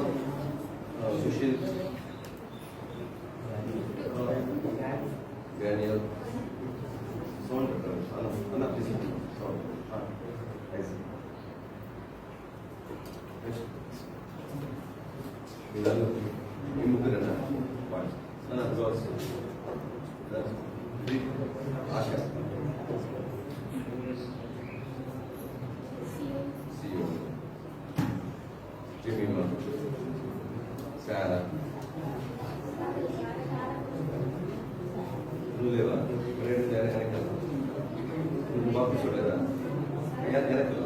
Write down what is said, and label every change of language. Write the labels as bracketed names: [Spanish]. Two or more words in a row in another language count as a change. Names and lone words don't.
[Telugu] సుశీల్, డానియల్, సౌండ్ అన్న [English] please sound. [Telugu] మీ ముగ్గురేనా అన్న జోస్ ఆశ Jemima, Sarah. [Indonesian] Lu lewat, mereka dari sana. Lu bagus sudah. Enak tu.